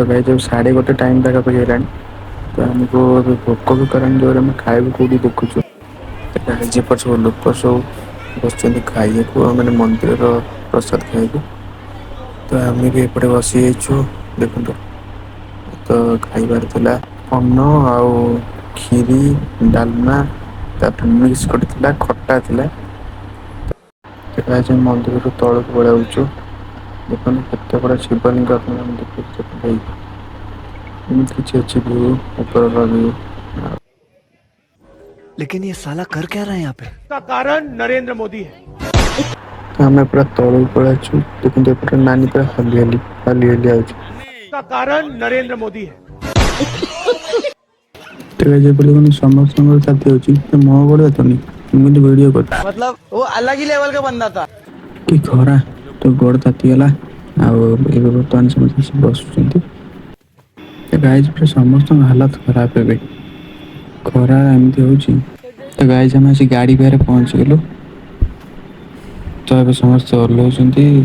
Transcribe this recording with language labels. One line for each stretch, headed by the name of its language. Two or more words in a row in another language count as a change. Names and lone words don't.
Odia: ଗାଈ ଯେଉଁ 1:30 ଟାଇମ୍ ପାଖାପାଖି ହେଲାଣି ତ ଆମକୁ ଏବେ ଭୋକ ବି କଲାଣି ଜୋରରେ ଆମେ ଖାଇବୁ କେଉଁଠି ଦେଖୁଛୁ ଯେପଟ ସବୁ ଲୋକ ସବୁ ବସୁଛନ୍ତି ଖାଇବାକୁ ମାନେ ମନ୍ଦିରର ପ୍ରସାଦ ଖାଇବାକୁ ତ ଆମେ ବି ଏପଟେ ବସିଯାଇଛୁ ଦେଖନ୍ତୁ ତ ଖାଇବାର ଥିଲା ଅନ୍ନ ଆଉ କ୍ଷୀରି ଡାଲମା ତାପରେ ମିକ୍ସ ଗୋଟେ ଥିଲା ଖଟା ଥିଲା ସେ ମନ୍ଦିରରୁ ତଳକୁ ପଳାଉଛୁ ଦେଖନ୍ତୁ କେତେ ବଡ଼ ଶିବଲିଙ୍ଗ ଆପଣମାନେ ଦେଖୁଛନ୍ତି ଏମିତି କିଛି ଅଛି ଭିଉ ଉପରର ଭିଉ
Hindi: लेकिन ये साला कर क्या रहा है यहाँ पे? का कारण नरेंद्र मोदी है
Odia: ତ ଆମେ ପୁରା ତଳକୁ ପଳାଇଛୁ ଦେଖନ୍ତୁ ଏପଟେ ନାନୀ ପୁରା ହଲି ହଲି ଆଉଛି
Hindi: का कारण नरेंद्र मोदी है
Odia: ତେବେ ଯେପରି ମାନେ ସମସ୍ତଙ୍କର ଛାତି ଅଛି ତ ମୋ ଗୋଡ଼ ଏତନି ଏମିତି ଭିଡ଼ିଓ କରୁଛି
Hindi: मतलब वो अलग ही लेवल का बंदा था।
Odia: କି ଖରା ତ ଗୋଡ଼ ତାତିଗଲା। ଆଉ ଏବେ ବର୍ତ୍ତମାନ ସମସ୍ତେ ଆସି ବସୁଛନ୍ତି। ତ ଗାଇଜ ପୁରା ସମସ୍ତଙ୍କ ହାଲତ ଖରାପ ଏବେ, ଖରା ଏମିତି ହେଉଛି। ତ ଗାଇଜ ଆମେ ଆସି ଗାଡ଼ି ପାଖରେ ପହଞ୍ଚିଗଲୁ। ତ ଏବେ ସମସ୍ତେ ଓହ୍ଲାଉଛନ୍ତି।